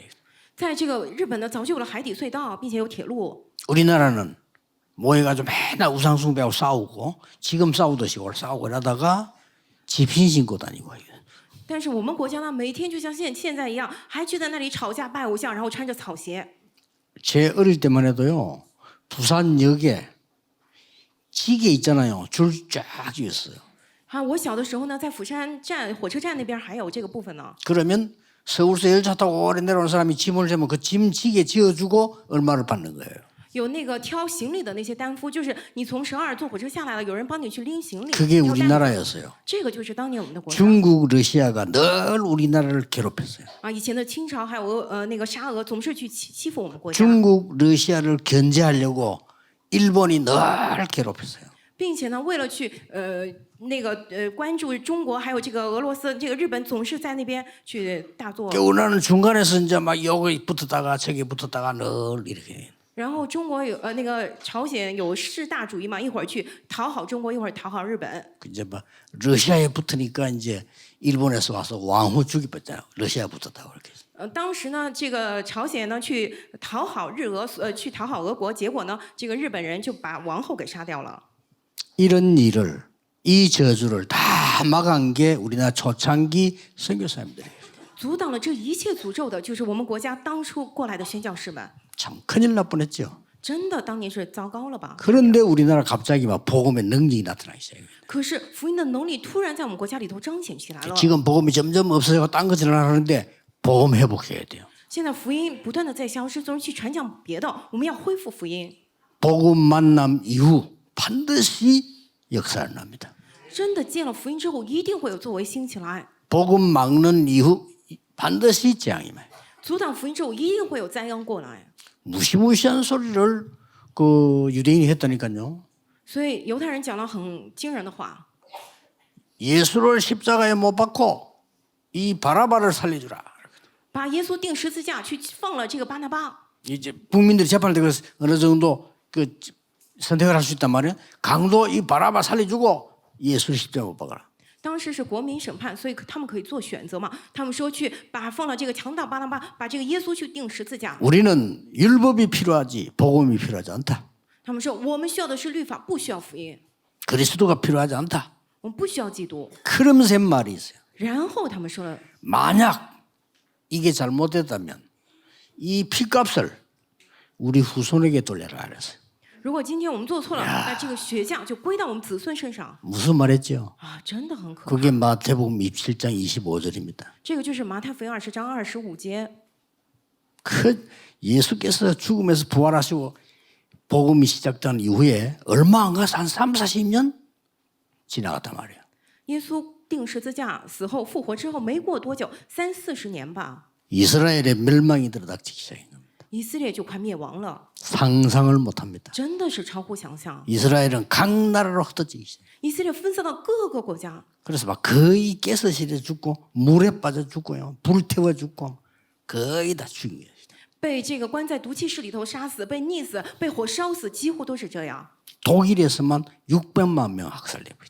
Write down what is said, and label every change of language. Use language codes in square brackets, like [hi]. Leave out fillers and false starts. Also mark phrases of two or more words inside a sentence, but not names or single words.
[zh] 在这个日本呢，早就有了海底隧道，并且有铁路。 [ko] 우리나라는 모여가지고 맨날 우상숭배하고 싸우고 지금 싸우듯이 오늘 싸우고 이러다가 집신 신고 다니고. [zh] 但是我们国家呢，每天就像现在一样，还去在那里吵架拜偶像，然后穿着草鞋。 [ko] 제 어릴 때만 해도요. 부산역에 지게 있잖아요. 줄 쫙 있어요. [zh] 啊，我小的时候呢，在釜山站火车站那边还有这个部分呢。 [ko] 그러면 서울서 열차 타고 오래 내려오는 사람이 짐을 재면 그 짐 지게 지어주고 얼마를 받는 거예요. [zh] 有那个挑行李的那些担夫，就是你从首尔坐火车下来了，有人帮你去拎行李。 [ko] 그게 [zh] 挑担子 [ko] 우리나라였어요. [zh] 这个就是当年我们的国家 [ko] 중국, 러시아가 늘 우리나라를 괴롭혔어요. 啊。 [zh] 以前的清朝还有那个沙俄，总是去欺负我们国家， [ko] 중국, 러시아를 견제하려고 일본이 늘 괴롭혔어요. [zh] 并且呢，为了去关注中国，还有这个俄罗斯，这个日本总是在那边去大作。 [ko] 우리나라는 중간에서 이제 막 여기 붙었다가 저기 붙었다가 늘 이렇게. [zh] 然后中国有那个朝鲜有势大主义嘛，一会儿去讨好中国，一会儿讨好日本。 [ko] 이제 막 러시아에 붙으니까 이제 일본에서 와서 왕후 죽이봤잖아요. 러시아에 붙었다고 그렇게. [zh] 当时呢，这个朝鲜呢去讨好去讨好俄国，结果呢，这个日本人就把王后给杀掉了。 [ko] 이런 일을 이 저주를 다 막은 게 우리나라 초창기 선교사님들이에요. [zh] 阻挡了这一切诅咒的，就是我们国家当初过来的宣教士们。 [ko] 참 큰일 날 뻔했죠. [zh] 真的，当年是糟糕了吧？ [ko] 그런데 우리나라 갑자기 막 복음의 능력이 나타나기 시작해요. [zh] 可是福音的能力突然在我们国家里头彰显起来了。 [ko] 지금 복음이 점점 없어지고 딴 거 지나가는데 복음 회복해야 돼요. [zh] 现在福音不断的在消失，总是去传讲别的，我们要恢复福音。 [ko] 복음 만남 이후 반드시 역사를 납니다. [zh] 真的见了福音之后，一定会有作为兴起来。 [ko] 복음 막는 이후 반드시 재앙이 와요. [zh] 阻挡福音之后，一定会有灾殃过来。 [ko] 무시무시한 소리를 그 유대인이 했다니까요. [zh] 所以犹太人讲了很惊人的话， [ko] 예수를 십자가에 못 박고 이 바라바를 살려주라. [zh] 把耶稣钉十字架，去放了这个巴拿巴。 [ko] 이제 국민들이 재판할 때 어느 정도 그 선택을 할 수 있단 말이에요. 강도 이 바라바 살려주고 예수를 십자가에 못 박아라. [zh] 当时是国民审判，所以他们可以做选择嘛。他们说去放了这个强盗巴拿巴，把这个耶稣去钉十字架。 [ko] 우리는 율법이 필요하지 복음이 필요하지 않다. [zh] 他们说我们需要的是律法，不需要福音。 [ko] 그리스도가 필요하지 않다. [zh] 我们不需要基督。 [ko] 그러면서 말이 있어요. [zh] 然后他们说了， [ko] 만약 이게 잘못됐다면 이 피값을 우리 후손에게 돌려라 그랬어요. [zh] 如果今天我们做错了，那这个血价就归到我们子孙身上 [ko] 무슨 말했죠? [zh] 啊！真的很可怕。 [ko] 그게 마태복음 27장 25절입니다. [zh] 这个就是马太福音20章25节。 [ko] 그 예수께서 죽음에서 부활하시고 복음이 시작된 이후에 얼마 안 가서 한 3, 40년 지나갔단 말이에요. [zh] 耶稣定十字架死后复活之后，没过多久，30-40年吧， [ko] 이스라엘의 멸망이 들어닥치기 시작한 겁니다. [zh] 以色列就快灭亡了， [ko] 상상을 못합니다. [zh] 真的是超乎想象。 [ko] 이스라엘은 각 나라로 흩어지기 시작. [zh] 以色列分散到各个国家， [ko] 그래서 막 거의 가스실에 죽고 물에 빠져 죽고요. 불 태워 죽고 거의 다 죽인 거예요. [zh] 被这个关在毒气室里头杀死，被溺死，被火烧死，几乎都是这样。 [ko] 독일에서만 600만 명 학살되고 있다.